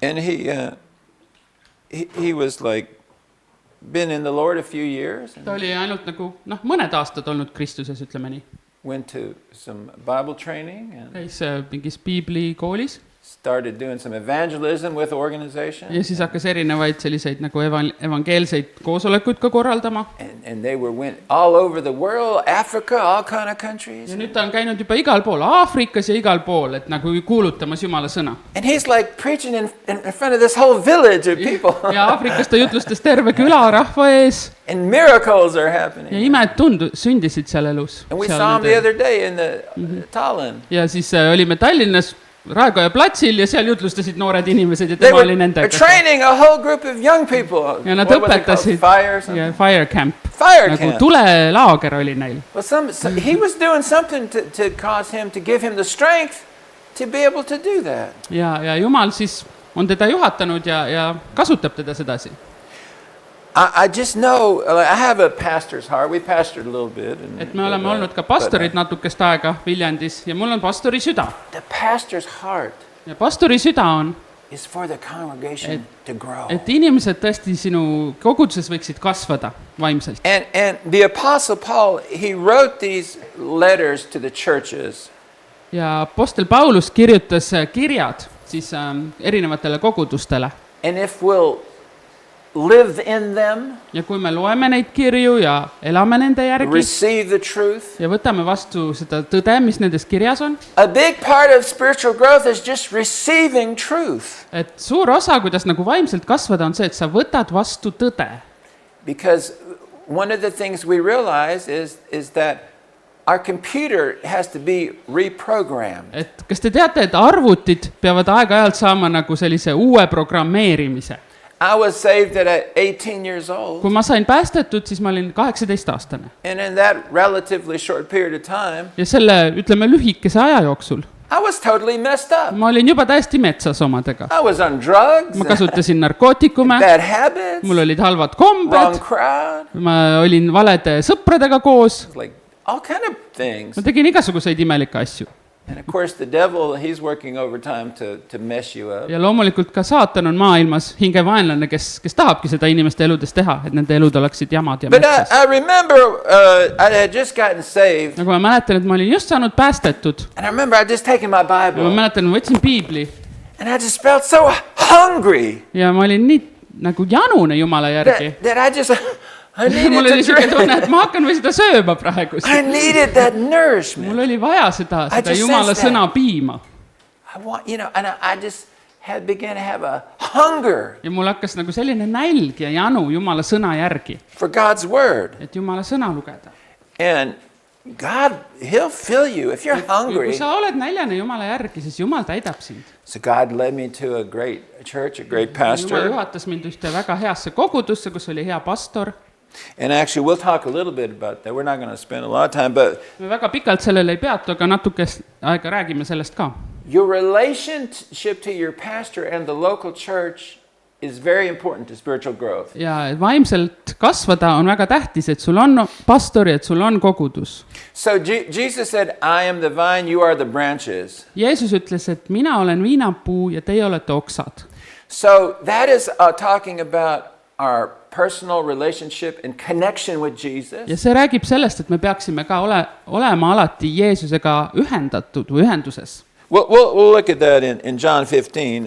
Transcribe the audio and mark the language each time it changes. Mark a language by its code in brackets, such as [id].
[en] And he was like been in the Lord a few years and [et] ta oli ainult nagu mõned aastad olnud Kristuses, ütleme nii. [en] went to some Bible training and [et] Käis mingis piiblikoolis [en] started doing some evangelism with organizations. [et] ja siis hakkas erinevaid selliseid nagu evangeelseid koosolekuid ka korraldama. [en] And they went all over the world, Africa, all kind of countries. [et] Ja nüüd ta on käinud juba igal pool, Aafrikas ja igal pool, et nagu kuulutamas Jumala sõna. [en] And he's like preaching in front of this whole village of people. [et] Ja Aafrikas ta jutlustas terve küla rahva ees. [en] And miracles are happening. [et] Ja imed sündisid seal elus. [en] And we saw him the other day in the Tallinn. [et] Ja siis olime Tallinnas Raekoja platsil ja seal jutlustasid noored inimesed ja tema oli nendega. [en] They were training a whole group of young people. [et] Ja nad õpetasid [en] fire camp. [et] Nagu tulelaager oli neil. [en] Well, he was doing something to cause him, to give him the strength to be able to do that. [et] Ja Jumal siis on teda juhatanud ja kasutab teda sedasi. [en] I just know, I have a pastor's heart. We pastored a little bit. [et] Et me oleme olnud ka pastorid natukest aega Viljandis ja mul on pastori süda. [en] The pastor's heart [et] ja pastori süda on, [en] is for the congregation to grow. [et] Et inimesed tõesti sinu koguduses võiksid kasvada vaimselt. [en] And the Apostle Paul, he wrote these letters to the churches. [et] Ja apostel Paulus kirjutas kirjad siis erinevatele kogudustele. [en] And if we'll live in them, [et] ja kui me loeme neid kirju ja elame nende järgi, [en] receive the truth, [et] ja võtame vastu seda tõde, mis nendes kirjas on, [en] a big part of spiritual growth is just receiving truth. [et] Et suur osa, kuidas nagu vaimselt kasvada, on see, et sa võtad vastu tõde. [en] Because one of the things we realize is that our computer has to be reprogrammed. [et] Et kas te teate, et arvutid peavad aeg-ajalt saama nagu sellise uue programmeerimise? [en] I was saved at 18 years old. [et] Kui ma sain päästetud, siis ma olin 18-aastane. [en] And in that relatively short period of time, [et] ja selle, ütleme, lühikese aja jooksul, [en] I was totally messed up. [et] ma olin juba täiesti metsas omadega. [en] I was on drugs. [et] Ma kasutasin narkootikume. [en] Bad habits. [et] Mul olid halvad kombed. [en] Wrong crowd. [et] Ma olin valede sõpradega koos. [en] Like all kind of things. [et] Ma tegin igasuguseid imelikke asju. [en] And of course the devil, he's working overtime to mess you up. [et] Ja loomulikult ka saatan on maailmas hingevaenlane, kes tahabki seda inimeste eludes teha, et nende elud oleksid jamad ja metsas. [en] But I remember I had just gotten saved. [et] Nagu ma mäletan, et ma olin just saanud päästetud. [en] And I remember I just taken my Bible. [et] Ja ma mäletan, ma võtsin piibli. [en] And I just felt so hungry. [et] Ja ma olin nii nagu janune Jumala järgi. [en] That I just I needed [et] mul oli [en] to [et] selline tunne, et ma hakkan või seda sööma praegu. [en] I needed that nourishment. [et] Mul oli vaja seda Jumala sõna piima. [en] I want, and I just began to have a hunger. [et] Ja mul hakkas nagu selline nälg ja janu Jumala sõna järgi. [en] For God's word. [et] Et Jumala sõna lugeda. [en] And God, he'll fill you if you're hungry. [et] Kui sa oled näljane Jumala järgi, siis Jumal täidab sind. [en] So God led me to a great church, a great pastor. [et] Jumal juhatas mind ühte väga heasse kogudusse, kus oli hea pastor. [en] And actually we'll talk a little bit about that. We're not going to spend a lot of time, but [et] me väga pikalt sellele ei peatu, aga natuke aega räägime sellest ka. [en] Your relationship to your pastor and the local church is very important to spiritual growth. [et] Ja vaimselt kasvada on väga tähtis, et sul on pastor ja et sul on kogudus. [en] So Jesus said, I am the vine, you are the branches. [et] Jeesus ütles, et mina olen viinapuu ja teie olete oksad. [en] So that is talking about our personal relationship and connection with Jesus. [et] Ja see räägib sellest, et me peaksime ka olema alati Jeesusega ühendatud või ühenduses. [en] We'll look at that in John 15.